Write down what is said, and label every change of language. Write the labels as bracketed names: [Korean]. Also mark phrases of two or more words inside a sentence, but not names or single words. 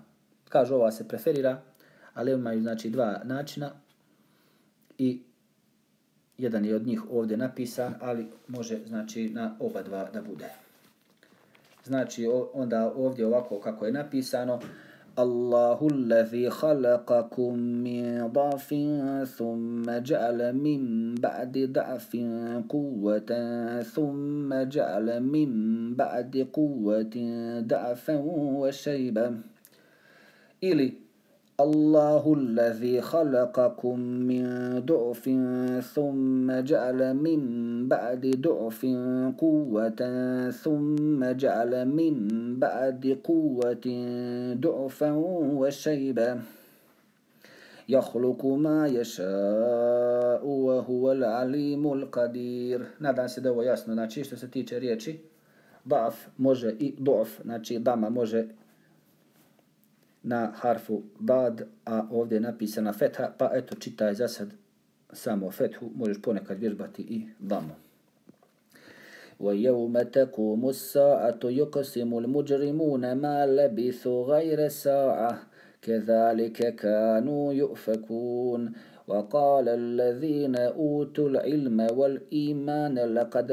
[Bosnian] Kažu ova se preferira, ali imaju znači 2 načina i jedan je od njih ovdje napisan, ali može znači na oba dva da bude. Znači onda ovdje ovako kako je napisano [Arabic] الله الذي خلقكم من ضعف ثم جعل من بعد ضعف قوة ثم جعل من بعد قوة ضعفا وشيبا. Ili الله الذي خلقكم من ضعف ثم جعل من بعد ضعف قوة ثم جعل من بعد قوة ضعفا وشيبا يخلق ما يشاء وهو العليم القدير. [Bosnian] Nadam se da ovo jasno. Znači što se tiče riječi da'f može i du'f, znači dama može na harfu bad, a ovdje je napisana fetha, pa eto čitaj za sad samo fethu, možeš ponekad vježbati i damu. [Arabic] وَيَوْمَ تَقُومُ السَّاعَةُ يُقْسِمُ الْمُجْرِمُونَ مَا لَبِثُوا غَيْرَ سَاعَةٍ كَذَلِكَ كَانُوا يُؤْفَكُونَ وَقَالَ الَّذِينَ أُوتُوا الْعِلْمَ وَالْإِيمَانَ لَقَدْ